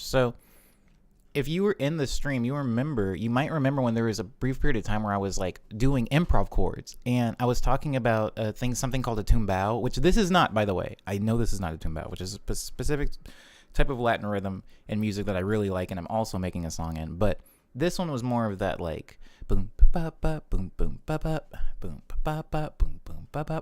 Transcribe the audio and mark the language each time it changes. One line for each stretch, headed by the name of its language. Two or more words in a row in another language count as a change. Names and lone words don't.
English: So if you were in the stream, you might remember when there was a brief period of time where I was like doing improv chords, and I was talking about something called a tumbao, which this is not, by the way. I know this is not a tumbao, which is a specific type of Latin rhythm and music that I really like, and I'm also making a song in. But this one was more of that like boom ba ba boom boom ba ba boom ba ba boom boom ba ba.